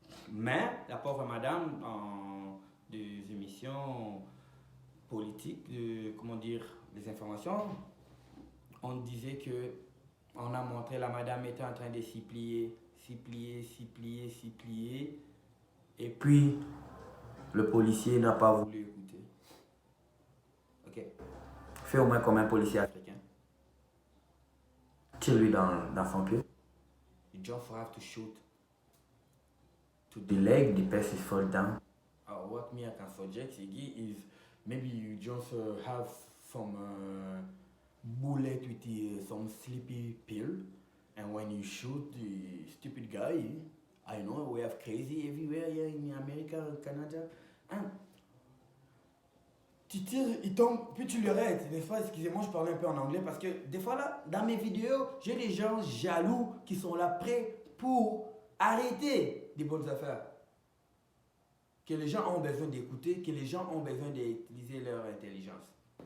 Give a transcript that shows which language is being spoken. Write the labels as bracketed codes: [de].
[fr] Mais la pauvre madame, dans des émissions politiques, comment dire, des informations, on disait que on a montré la madame était en train de s'y plier, s'y plier, s'y plier, s'y plier. Et puis, le policier n'a pas voulu écouter. Ok. Fais au moins comme un policier africain. Tire-lui dans son pied. [en] You just have to shoot to the leg, the person fall down. What me I can suggest is maybe you just have some bullet with some sleepy pill, and when you shoot the stupid guy, I know we have crazy everywhere here in America, Canada. Hein? [fr] Tu tires, il tombe, puis tu le arrêtes. Des fois, excusez-moi, je parle un peu en anglais parce que des fois là, dans mes vidéos, j'ai des gens jaloux qui sont là prêts pour arrêter des bonnes affaires. Que les gens ont besoin d'écouter, que les gens ont besoin d'utiliser leur intelligence.